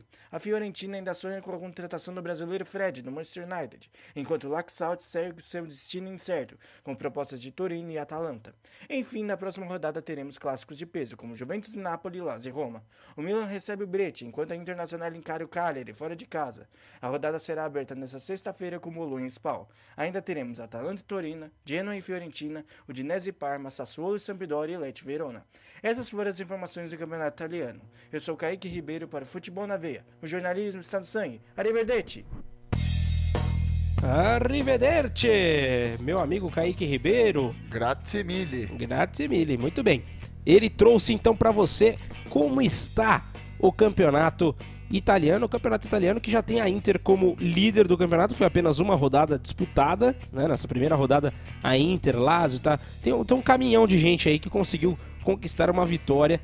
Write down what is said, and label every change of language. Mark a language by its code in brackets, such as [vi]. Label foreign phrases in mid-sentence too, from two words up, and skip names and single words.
[pt] A Fiorentina ainda sonha com a contratação do brasileiro Fred, do Manchester United, enquanto o Laxalt segue seu destino incerto, com propostas de Torino e Atalanta. Enfim, na próxima rodada teremos clássicos de peso, como Juventus e Napoli, Lazio e Roma. O Milan recebe o Brescia, enquanto a Internazionale encara o Cagliari, fora de casa. A rodada será aberta nesta sexta-feira com Bolonha e Spal. Ainda teremos Atalanta e Torino, Genoa e Fiorentina, Udinese e Parma, Sassuolo e Sampdoria e Lecce e Verona. Essas foram as informações do campeonato italiano. Eu sou Kaique Ribeiro para o Futebol na Veia. O jornalismo está no sangue. Arrivederci! Arrivederci, meu amigo Kaique Ribeiro. [it] Grazie mille, [pt] muito bem. Ele trouxe então para você como está o campeonato italiano. O campeonato italiano que já tem a Inter como líder do campeonato, foi apenas uma rodada disputada, né? Nessa primeira rodada a Inter, Lazio, tem um caminhão de gente aí que conseguiu conquistar uma vitória.